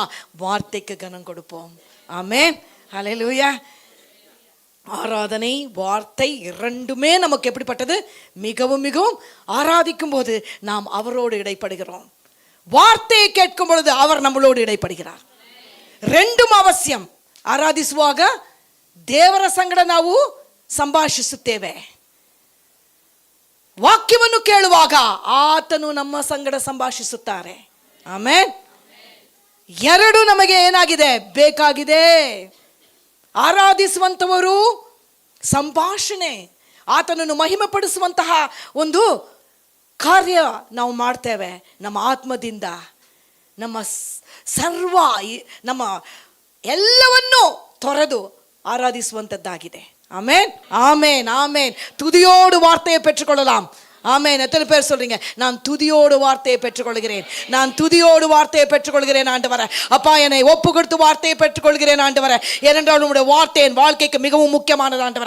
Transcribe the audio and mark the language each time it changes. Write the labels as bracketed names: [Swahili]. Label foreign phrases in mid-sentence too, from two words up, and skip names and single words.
[Tamil] வார்த்தைக்கு கனம் கொடுப்போம். ஆமென். ஹல்லேலூயா. ஆராதனை வார்த்தை இரண்டுமே நமக்கு எப்படிப்பட்டது? மிகவும் மிகவும் ஆராதிக்கும் போது நாம் அவரோடு இடைப்படுகிறோம். வார்த்தையை கேட்கும் பொழுது அவர் நம்மளோடு இடைப்படுகிறார். ரெண்டும் ಅವಶ್ಯಂ. [Kannada] ಆರಾಧಿಸುವಾಗ ದೇವರ ಸಂಗಡ ನಾವು ಸಂಭಾಷಿಸುತ್ತೇವೆ. ವಾಕ್ಯವನ್ನು ಕೇಳುವಾಗ ಆತನು ನಮ್ಮ ಸಂಗಡ ಸಂಭಾಷಿಸುತ್ತಾರೆ. ಆಮೆನ್. ಎರಡು ನಮಗೆ ಏನಾಗಿದೆ? ಬೇಕಾಗಿದೆ. ಆರಾಧಿಸುವಂತವರು ಸಂಭಾಷಣೆ, ಆತನನ್ನು ಮಹಿಮೆ ಪಡಿಸುವಂತಹ ಒಂದು ಕಾರ್ಯ ನಾವು ಮಾಡ್ತೇವೆ. ನಮ್ಮ ಆತ್ಮದಿಂದ ನಮ್ಮ ಸರ್ವ ನಮ್ಮ ಎಲ್ಲವನ್ನು ತೊರೆದು ஆராதிசுவந்ததாಗಿದೆ. [Tamil] ஆமென், ஆமென், ஆமென். துதியோடு வார்த்தையை பெற்றுக்கொள்ளலாம். ஆமென். எத்தனை பேர் சொல்றீங்க? நான் துதியோடு வார்த்தையை பெற்றுக்கொள்கிறேன், நான் துதியோடு வார்த்தையை பெற்றுக்கொள்கிறேன் ஆண்டவரே. அப்பா, என்னை ஒப்பு கொடுத்து வார்த்தையை பெற்றுக்கொள்கிறேன் ஆண்டவரே. ஏனென்றால் உம்முடைய வார்த்தை என் வாழ்க்கைக்கு மிகவும் முக்கியமானது ஆண்டவரே.